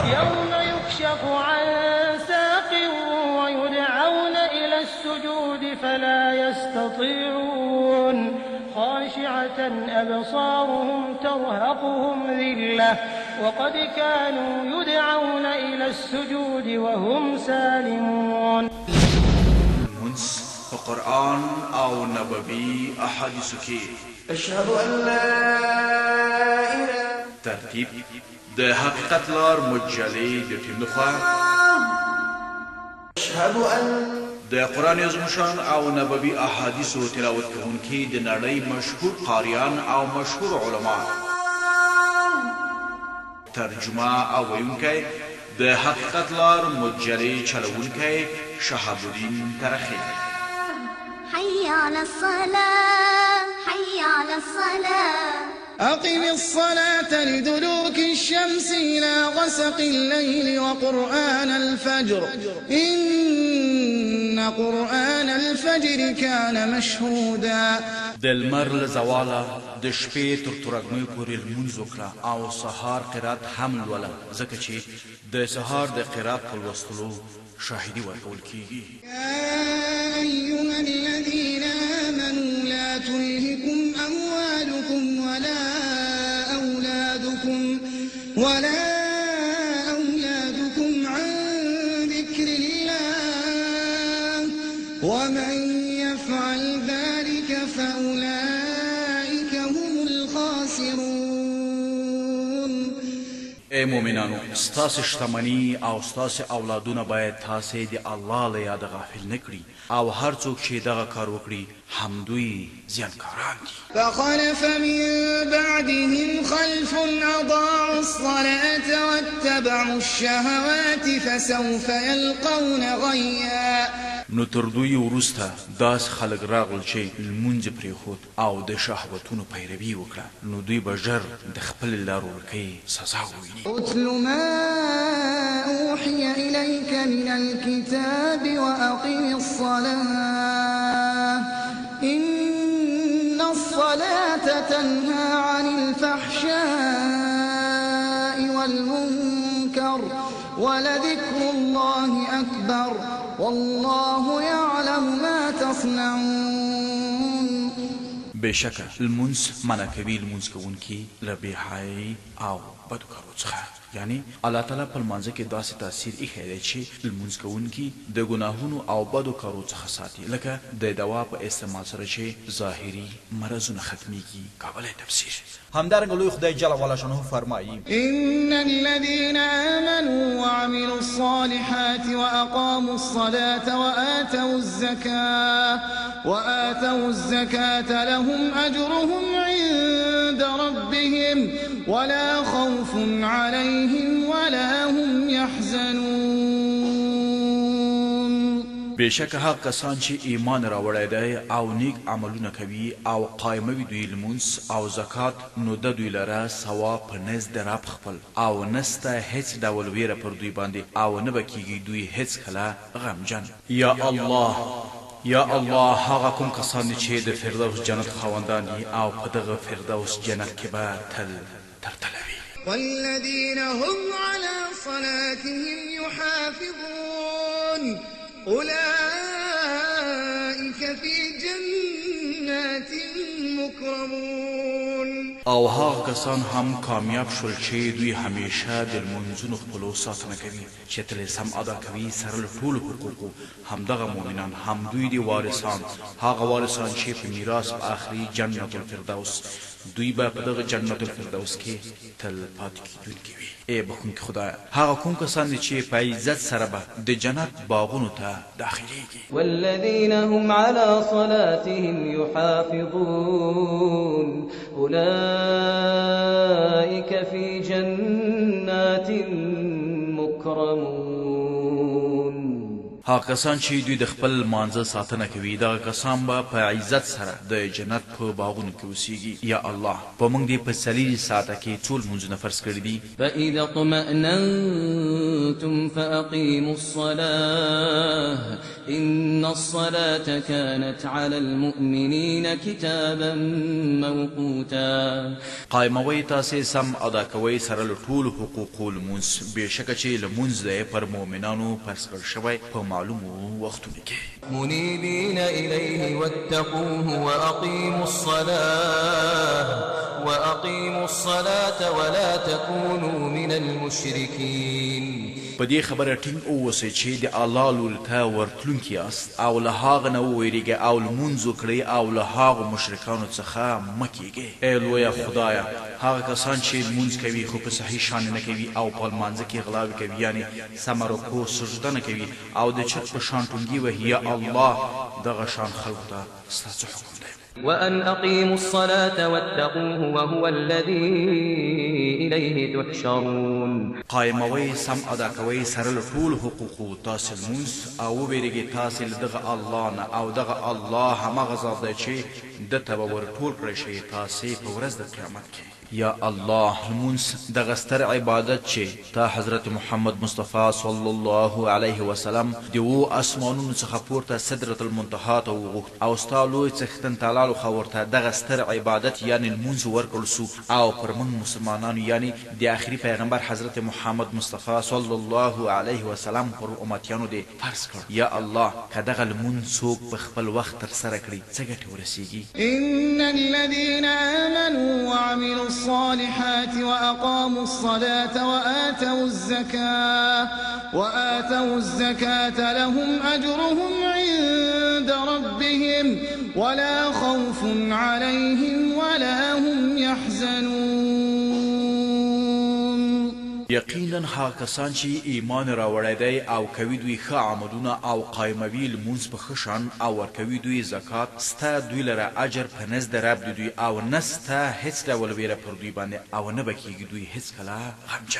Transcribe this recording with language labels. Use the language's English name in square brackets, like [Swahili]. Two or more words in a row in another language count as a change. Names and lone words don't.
[Arabic] يوم يكشف عن ساق ويدعون إلى السجود فلا يستطيعون، خاشعة أبصارهم ترهقهم ذلة وقد كانوا يدعون إلى السجود وهم سالمون. [Pashto] قرآن او نبوي احاديث کې [Arabic] أشهد أن لا إله. [Pashto] ترتیب د حقیقت لار مجلي د ټیم لخوا. [Arabic] أشهد أن [Pashto] د قرآن عظیم او نبوي احاديث تلاوت کوونکي د نړۍ مشهور قاریان او مشهور علما. ترجمه او ویونکی د حقیقت لار مجلي چلوونکی شهاب الدین ترخی. [Arabic] حي على الصلاة حي على الصلاة. أقم الصلاة لدلوك الشمس إلى غسق الليل وقرآن الفجر إن قرآن الفجر كان مشهودا. [Pashto] د لمر له زواله د شپې تر ترږمۍ پورې لمونځ وکړه او سهار قرات هم لوله، ځکه چې د سهار د قرات په لوستلو شاهدي ورکول کیږي. [Arabic] يا أيها الذين آمنوا لا تلهكم أموالكم ولا أولادكم عن ذكر الله ومن يفعل ذلك فأولئك هم الخاسرون. [Pashto] اے مومنانو، ستاسو شتمني او ستاسو اولادونه باید تاسې د الله له یاد غافل نه کړي او هر څوک چې دغه کار وکړي همدوی زیانکاران دي. [Arabic] فخلف من بعدهم خلف أضاعوا الصلاة واتبعوا الشهوات فسوف يلقون غيا. [Pashto] نو تر دوی وروسته داس خلک راغل چې لمونځ پرېښود او د شهوتونو پیروي وکړه، نو دوی به ژر د خپل لار ورکۍ سزا وویني. [Arabic] اتل ما أوحي إليك من الكتاب وأقم الصلاة إن الصلاة تنهى عن الفحشاء والمنكر ولذكر الله أكبر والله يعلم ما تصنعون. [Pashto] بشکه لمونځ منع کوي لمونځ کوونکي له بېحیایي او بدو کارو څخه. یعنی الله تعالی په لمانځه کې داسې تاثیر ایښی دی چې لمونځ کوونکي د ګناهونو او بدو کارو څخه ساتي، لکه د دوا په استعمال سره چې ظاهري مرضونه ختمیږي. کابل تفسیر. همدارنګه لوی خدای [Arabic] جل وعلا شانه [Pashto] فرمایي: [Arabic] إن الذين آمنوا وعملوا الصالحات وأقاموا الصلاة وآتوا الزكاة لهم أجرهم عند ربهم ولا خوف عليهم ولا هم يحزنون. [Pashto] بشکه هغه کسان چې ایمان راوړی دی او نیک عملونه کوي او قایموي دوی لمونځ او زکات، نو د دوی لره ثواب په نزد رب خپل او نسته هیڅ ډول ویره پر دوی باندې او نه به کیږي دوی هیڅ کله غمجن. [Arabic] یا الله یا الله، [Pashto] هغه کوم کسان چې د فردوس جنت خاوندان دي او په دغه فردوس جنت کې به تل ترتلوي. [Arabic] والذين هم على صلاتهم يحافظون أولئك في جنات مكرمون. [Pashto] او هغه کسان هم کامیاب شول چې دوی همیشه د لمونځونو خپلو ساتنه کوي چې تل سم ادا کوي سره له ټولو حقوقو همدغه مؤمنان هم دوی دي وارثان هغه وارثان چې په میراث په آخري جنت الفردوس دوی به په دغه جنت الفردوس کې تل پاتې کیدونکي وي ای بخونکي خدایه هغه کوم کسان دي چې په عزت سره به د جنت باغونو ته داخلیږي [Arabic] والذین هم علی صلاتهم یحافظون أولئك في جنات مكرمون [Pashto] هغه کسان چې دوی د خپل مانځه ساتنه کوي دغه کسان به په عزت سره د جنت په باغونو کې اوسیږي [Arabic] یا الله [Pashto] په موږ دې په څلور ساعته کې ټول مونځونه فرض کړي دي [Arabic] فإذا اطمأننتم فأقيموا الصلاة إن الصلاة كانت على المؤمنين كتابا موقوتا [Pashto] قائموي تاسې سم ادا کوي سره له ټولو حقوقو لمونځ بېشکه چې لمونځ دی پر مؤمنانو فرض کړل شوی په معلومو وختونو کې [Arabic] منيبين إليه واتقوه وأقيموا الصلاة ولا تكونوا من المشركين [Pashto] په دې خبره ټینګ اوسئ چې د الله لوري ته ورتلونکي یاست او له هغه نه وویریږئ او لمونځ وکړئ او له هغو مشرکانو څخه مه کیږئ ای لویه خدایه هغه کسان چې لمونځ کوي خو په صحیح شان نه کوي او په لمانځه کې غلاوې کوي یعنې سمه رکوع سجده نه کوي او د چت په شان ټونګي وهي [Arabic] یا الله [Pashto] دغه شان خلکو ته ستا څه حکم دی [Arabic] وأن أقيموا الصلاة واتقوه وهو الذي إليه تحشرون [Pashto] قائموي سم ادا کوي سره له ټول حقوقو تاسې لمونځ او وبېرېږئ تاسې له دغه الله نه او دغه الله همغه ذات دی چې ده ته به ورټول کړی شئ تاسې په ورځ د قیامت کې [Arabic] یا الله [Pashto] لمونځ دغه ستر عبادت چې تا حضرت محمد مصطفی [Arabic] صلی الله علیه وسلم [Pashto] د اوو اسمانونو څخه پورته سدرة المنتهی ته وغوښت او ستا لوی څښتن تعالی خو ورته دغه ستر عبادت یعنې لمونځ ورکړل سو او پر موږ مسلمانانو یعنې د آخري پیغمبر حضرت محمد مصطفی [Arabic] صلی الله علیه وسلم [Pashto] پر امتیانو دې فرض کړ [Arabic] یا الله [Pashto] که دغه لمونځ څوک په خپل وخت ترسره کړي څه ګټې ورسیږي [Arabic] إن الذين آمنوا وعملوا الصالحات وأقاموا الصلاة وآتوا الزكاة لهم أجرهم عند ربهم ولا خوف عليهم ولا هم يحزنون [Pashto] یقینا هغه کسان چې ایمان راوړی دی او کوي دوی ښه عملونه او قایموي لمونځ په ښه شان او ورکوي دوی زکات ستا دوی لره اجر په نزد رب د دوی او نه ستا هېڅ ډول ویره پر دوی باندې او نه به کېږي دوی هېڅکله غمجن